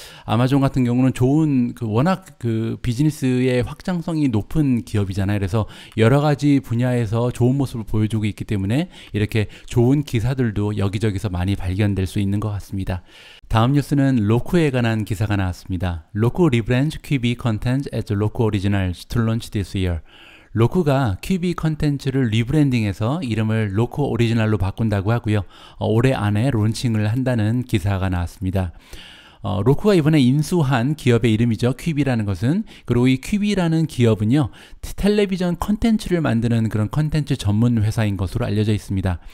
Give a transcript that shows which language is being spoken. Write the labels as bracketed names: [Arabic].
[Korean] 아마존 같은 경우는 좋은 워낙 비즈니스의 확장성이 높은 기업이잖아요. 그래서 여러 가지 분야에서 좋은 모습을 보여주고 있기 때문에 이렇게 좋은 기사들도 여기저기서 많이 발견될 수 있는 것 같습니다. 다음 뉴스는 로쿠에 관한 기사가 나왔습니다. [English] 로쿠 rebrand QB content as Roku Originals to launch this year. [Korean] 로쿠가 QB 컨텐츠를 리브랜딩해서 이름을 로쿠 오리지널로 바꾼다고 하고요. 올해 안에 론칭을 한다는 기사가 나왔습니다. 로쿠가 이번에 인수한 기업의 이름이죠. 퀴비라는 것은. 그리고 이 퀴비라는 기업은요, 텔레비전 컨텐츠를 만드는 그런 컨텐츠 전문 회사인 것으로 알려져 있습니다.